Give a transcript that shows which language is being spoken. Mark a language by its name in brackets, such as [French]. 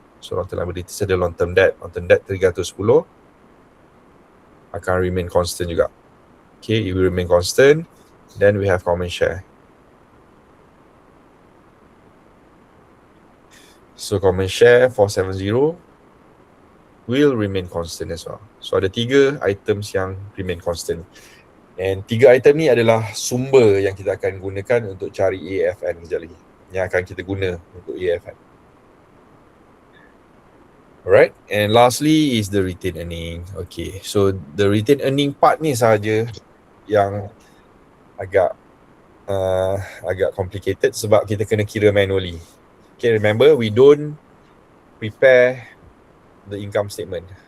[English] So long term liabilities ada long term debt. Long term debt 310 akan remain constant juga. Okay, it will remain constant. Then we have common share. So common share 470 will remain constant as well. [Malay] So ada 3 items yang remain constant. And 3 item ni adalah sumber yang kita akan gunakan untuk cari AFN sekejap lagi. Yang akan kita guna untuk AFN. [English] Alright, and lastly is the retained earning. Okay, so the retained earning part [Malay] ni sahaja yang agak complicated sebab kita kena kira manually. [English] Okay, remember we don't prepare the income statement.